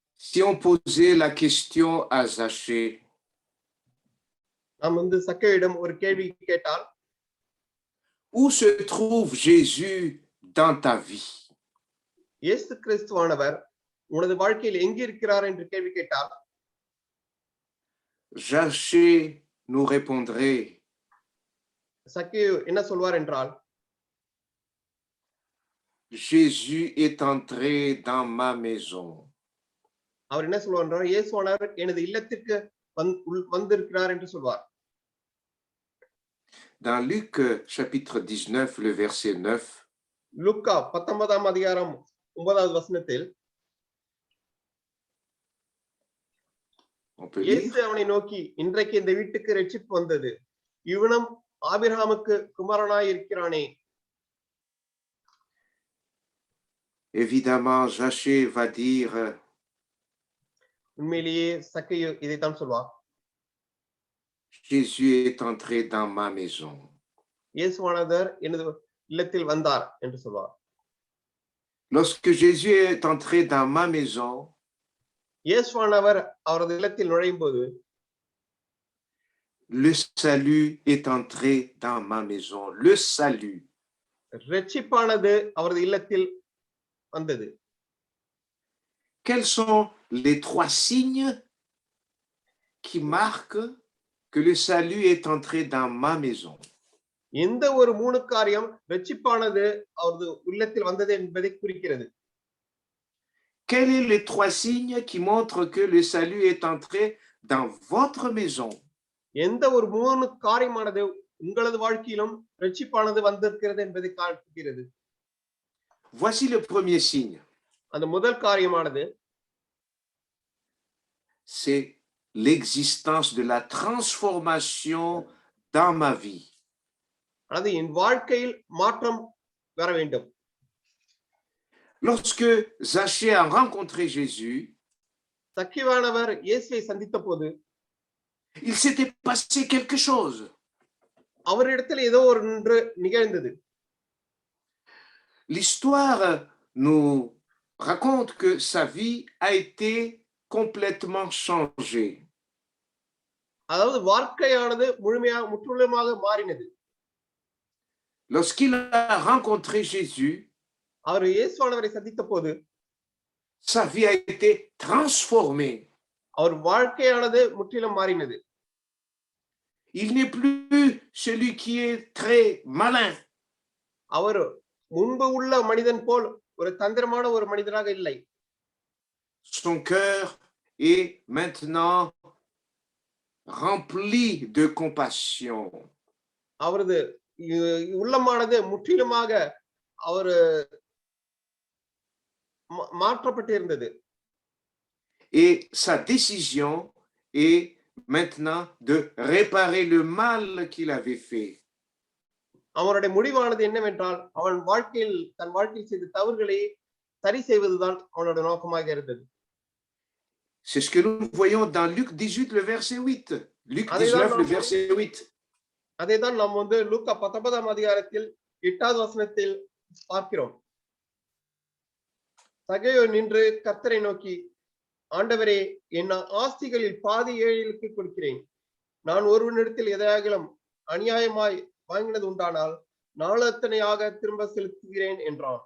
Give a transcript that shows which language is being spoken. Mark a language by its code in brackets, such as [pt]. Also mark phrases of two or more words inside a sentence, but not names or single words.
[fr] Si on posait la question à Zachée, [ta] நாம் சக்கேயிடம் ஒரு கேள்வி கேட்டால், [fr] où se trouve Jésus dans ta vie? [ta] இயேசு கிறிஸ்துவானவர் உனது வாழ்க்கையில் எங்கே இருக்கிறார் என்று கேள்வி கேட்டால், [fr] Zachée nous répondrait, [ta] சக்கேயு என்ன சொல்வார் என்றால், [fr] Jésus est entré dans ma maison. [ta] அவர் என்ன சொல்வார் என்றால், இயேசுவானவர் எனது இல்லத்திற்கு வந்திருக்கிறார் என்று சொல்வார். [fr] Dans Luc chapitre 19, le verset 9, [ta] லூக்கா 19ஆம் அதிகாரம் 9வது வசனத்தில், [fr] on peut இயேசு lire, [ta] அவனை நோக்கி, இன்றைக்கு இந்த வீட்டுக்கு ரட்சிப்பு வந்தது, இவனும் ஆபிரகாமுக்கு குமாரனாய் இருக்கிறானே. [fr] évidemment, Zachée va dire, [ta] உண்மையிலேயே சக்கேயு இதைத்தான் சொல்வார், [fr] Jésus est entré dans ma maison. [ta] இயேசுவானவர் எனது இல்லத்தில் வந்தார் என்று சொல்வார். [fr] Lorsque Jésus est entré dans ma maison, [ta] இயேசுவானவர் அவரது இல்லத்தில் நுழையும் போது, [fr] le salut est entré dans ma maison. Le salut. [ta] ரட்சிப்பானது அவரது இல்லத்தில் வந்தது. [fr] Quels sont les trois signes qui marquent que le salut est entré dans ma maison? [ta] எந்த ஒரு மூணு காரியம் ரட்சிப்பானது அவரது உள்ளத்தில் வந்தது என்பதை குறிக்கிறது? [fr] Quels sont les trois signes qui montrent que le salut est entré dans votre maison? [ta] எந்த ஒரு மூணு காரியமானது உங்களது வாழ்க்கையிலும் ரட்சிப்பானது வந்திருக்கிறது என்பதை காட்டுகிறது? [fr] Voici le premier signe. [ta] அந்த முதல் காரியமானது, [fr] c'est l'existence de la transformation dans ma vie. [ta] அது என் வாழ்க்கையில் மாற்றம் வர வேண்டும். [fr] Lorsque Zachée a rencontré Jésus, [ta] சக்கேயுவானவர் இயேசுவை சந்தித்த போது, [fr] il s'était passé quelque chose. [ta] அவரிடத்தில் ஏதோ ஒன்று நிகழ்ந்தது. [fr] L'histoire nous raconte que sa vie a été complètement changée. [ta] அதாவது வாழ்க்கையானது முற்றிலுமாக மாறினது. [fr] Lorsqu'il a rencontré Jésus, [ta] அவர் இயேசுவானவரை சந்தித்த போது, [fr] sa vie a été transformée. [ta] அவர் வாழ்க்கையானது முற்றிலும் மாறினது. [fr] Il n'est plus celui qui est très malin. [ta] அவர் முன்பு உள்ள மனிதன் போல் ஒரு தந்திரமான ஒரு மனிதனாக இல்லை. [fr] Son cœur est maintenant rempli de compassion. [ta] அவரது உள்ளமானது முற்றிலுமாக அவர் மாற்றப்பட்டு இருந்தது. [fr] Et sa décision est maintenant de réparer le mal qu'il avait fait. [ta] அவனுடைய முடிவானது என்னவென்றால், அவன் தன் வாழ்க்கையில் செய்த தவறுகளை சரி செய்வதுதான் அவனுடைய நோக்கமாக இருந்தது. [fr] C'est ce que nous voyons dans Luc 18, le verset 8. Luc 19, le verset 8. [ta] அதைதான் நாம் லூக்கா 19ஆம் அதிகாரத்தில் 8வது வசனத்தில் பார்க்கிறோம். சக்கேயு நின்று கர்த்தரை நோக்கி, ஆண்டவரே, என் ஆஸ்திகளில் பாதி ஏழைகளுக்கு கொடுக்கிறேன். நான் ஒருவனிடத்தில் எதையாகிலும் அநியாயமாய் வாங்கினது உண்டானால் நாளத்தனையாக திரும்ப செலுத்துகிறேன் என்றான்.